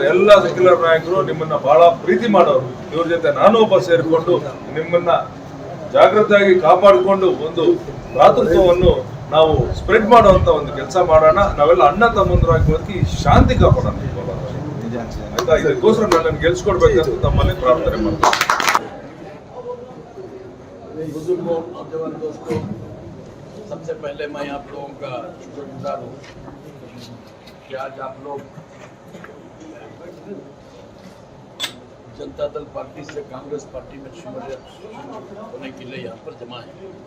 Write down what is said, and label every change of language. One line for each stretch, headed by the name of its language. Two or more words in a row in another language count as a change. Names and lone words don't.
Kannada: ಎಲ್ಲ ಸೆಕ್ಯುಲರ್ ನಾಯಕರು ನಿಮ್ಮನ್ನ ಬಹಳ ಪ್ರೀತಿ ಮಾಡೋರು. ಇವ್ರ ಜೊತೆ ನಾನು ಒಬ್ಬ ಸೇರಿಕೊಂಡು ನಿಮ್ಮನ್ನ ಜಾಗೃತಿಯಾಗಿ ಕಾಪಾಡಿಕೊಂಡು ಒಂದು ಭ್ರಾತೃತ್ವವನ್ನು ನಾವು ಸ್ಪ್ರೆಡ್ ಮಾಡುವಂತ ಒಂದು ಕೆಲಸ ಮಾಡೋಣ. ನಾವೆಲ್ಲ ಅಣ್ಣ ತಮ್ಮಂದರಾಗಿ ಬದುಕಿ ಶಾಂತಿ ಕಾಪಾಡೋಣ. ಆಯ್ತಾ? ಇದಕ್ಕೋಸ್ಕರ ನನ್ನನ್ನು ಗೆಲ್ಸ್ಕೊಡ್ಬೇಕಂತ ತಮ್ಮಲ್ಲಿ ಪ್ರಾರ್ಥನೆ ಮಾಡ್ತೀನಿ.
Hindi: सबसे पहले मैं आप लोगों का शुक्रगुजार हूँ कि आज आप लोग जनता दल पार्टी से कांग्रेस पार्टी में शामिल होने के लिए यहाँ पर जमा है।